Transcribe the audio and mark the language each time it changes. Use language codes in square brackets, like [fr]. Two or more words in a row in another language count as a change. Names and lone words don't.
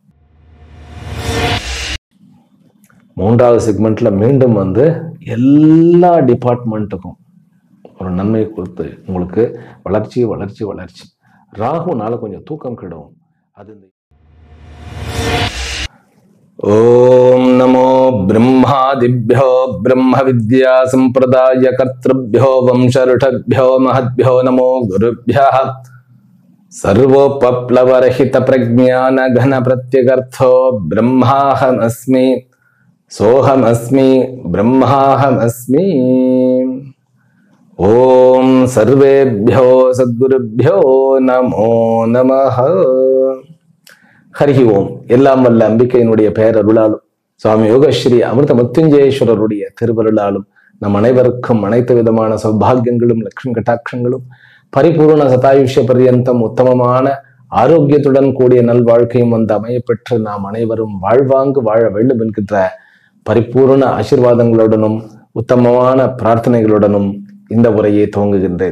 [ta] 3வது செக்மெண்ட்ல மீண்டும் எல்லா டிபார்ட்மெண்ட்டுக்கும் ஒரு நன்மை கொடுத்து உங்களுக்கு வளர்ச்சி வளர்ச்சி வளர்ச்சி. ராகுனால கொஞ்சம் தூக்கம் கெடும். அது [sa] ॐ नमो ब्रह्मादिभ्यो ब्रह्म विद्या संप्रदाय कर्तृभ्यो वंशऋषभ्यो महद्भ्यो नमो गुरुभ्यः. सर्वोपप्लवरहित प्रज्ञान घन प्रत्यगर्थो ब्रह्माहमस्मि सोहमस्मि ब्रह्माहमस्मि. ओम सर्वेभ्यो सद्गुरुभ्यो नमो नमः. हरि ॐ. [ta] எல்லாம் வல்ல அம்பிகையினுடைய பெயரருளாலும் சுவாமி யோகஸ்ரீ அமிர்த மத்யுஞ்சயேஸ்வரருடைய திருவருளாலும் நம் அனைவருக்கும் அனைத்து விதமான சௌபாகியங்களும் லட்சுமி கட்டாட்சங்களும் பரிபூர்ண சதாயுஷ்ய பர்யந்தம் உத்தமமான ஆரோக்கியத்துடன் கூடிய நல்வாழ்க்கையும் அமைய பெற்று நாம் அனைவரும் வாழ்வாங்கு வாழ வேண்டும் என்கின்ற பரிபூர்ண ஆசீர்வாதங்களுடனும் உத்தமமான பிரார்த்தனைகளுடனும் இந்த உரையை துவங்குகின்றேன்.